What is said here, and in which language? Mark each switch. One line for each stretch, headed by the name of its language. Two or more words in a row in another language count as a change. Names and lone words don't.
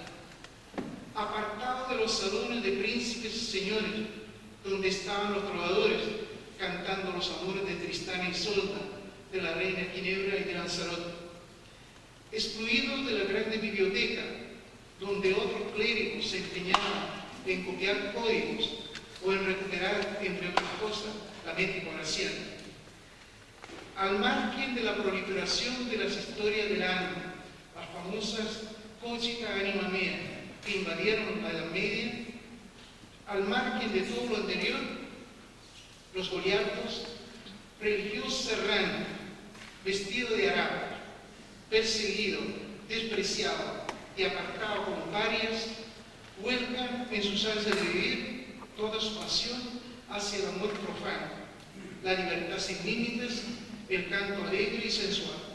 Spanish: apartados de los salones de príncipes y señores, donde estaban los trovadores, cantando los amores de Tristán y Isolda, de la reina Ginebra y de Lanzarote, excluidos de la grande biblioteca, donde otros clérigos se empeñaban en copiar códigos o en recuperar, entre otras cosas, la mente comercial. Al margen de la proliferación de las historias del alma, las famosas
Latin: cógica anima mea,
Spanish: que invadieron la Edad Media, al margen de todo lo anterior, los goliatos, religioso serrano, vestido de harapo, perseguido, despreciado y apartado como parias, vuelcan en sus ansias de vivir toda su pasión hacia el amor profano, la libertad sin límites, el canto alegre y sensual.